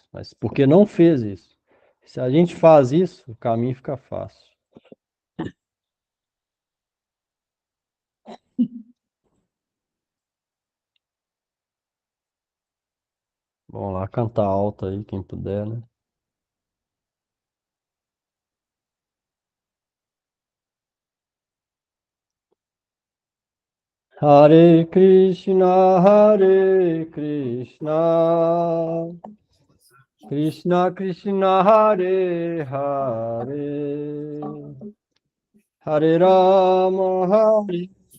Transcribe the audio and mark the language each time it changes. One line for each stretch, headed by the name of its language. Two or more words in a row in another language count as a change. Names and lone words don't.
Portuguese: Mas porque não fez isso. Se a gente faz isso, o caminho fica fácil. Vamos lá, cantar alto aí, quem puder, né?
Sanskrit: Hare Krishna, Hare Krishna, Krishna Krishna, Hare Hare, Hare Rama, Hare